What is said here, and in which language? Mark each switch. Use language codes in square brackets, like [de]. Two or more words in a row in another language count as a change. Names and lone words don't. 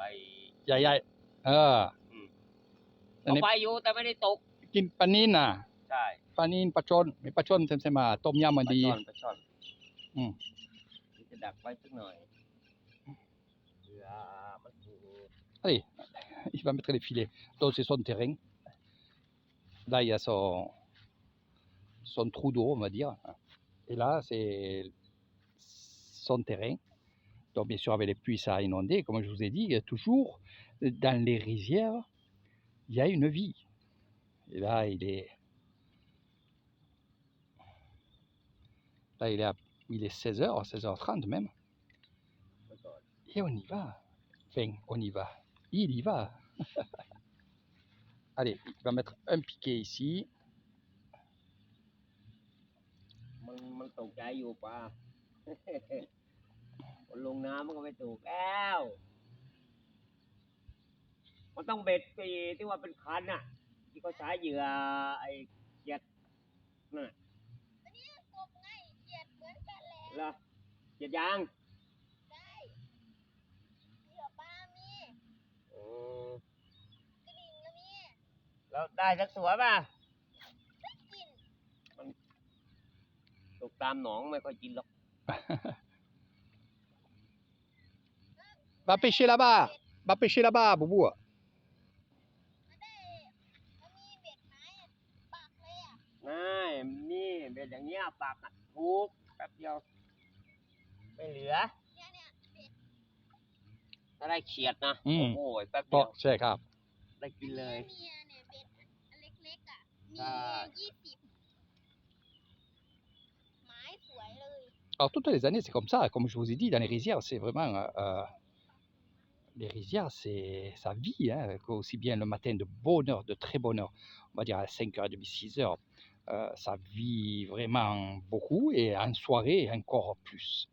[th] ใหญ่ๆอัน เอา นี้ ไปอยู่แต่ไม่ได้ตก กินปลานิลน่ะ ใช่ ปลานิลปลาช่อนมีปลาช่อนเต็มๆมาต้มยำมันดี ปลาช่อน อืม จะดักไว้สักหน่อยเผื่อมันถูก [fr] Allez, il va mettre les filets. Donc c'est son terrain. Là, il y a son trou d'eau, on va dire. Et là, c'est son terrain. Donc bien sûr, avec les pluies, ça a inondé. Comme je vous ai dit, toujours dans les rizières, il y a une vie. Et là, il est 16h, 16h30 même. Et on y va. Enfin, on y va. Il y va. Allez, il va mettre un piquet ici. [th] มันตกใจอยู่ป่ะ มันลงน้ำมันก็ไม่ถูกแล้วมันต้องเบ็ดปีที่ว่าเป็นคันน่ะที่เขาใช้เหยื่อไอ้เขียดน่ะ อันนี้กบไงเขียดเหมือนกันแหละ เหรอเขียดยาง ได้เหยื่อปลามี อืม กระดิ่งก็มี แล้วได้สักตัวป่ะ ไม่กิน ตกตามหนองไม่ค่อยกินหรอก [fr] Va pêcher là-bas. Va pêcher là-bas, Boubou. [th] มันได้มันมีเบ็ดไม้อะปักเลยอ่ะ ง่ายนี่เป็นอย่างเงี้ยปากอะทุกแป๊บเดียวไม่เหลือ เนี่ยเบ็ด ถ้าได้เขียดนะ อืม โอ้โหแป๊บเดียว ใช่ครับ ได้กินเลย เมียเนี่ยเบ็ดอันเล็กๆอ่ะมี ใช่ 20ไม้สวยเลย [fr] Alors toutes les années, c'est comme ça. Comme je vous ai dit, dans les rizières, c'est vraiment... les rizières, c'est ça vit, hein, aussi bien le matin de bonne heure, de très bonne heure, on va dire à 5h30, 6h, ça vit vraiment beaucoup et en soirée encore plus.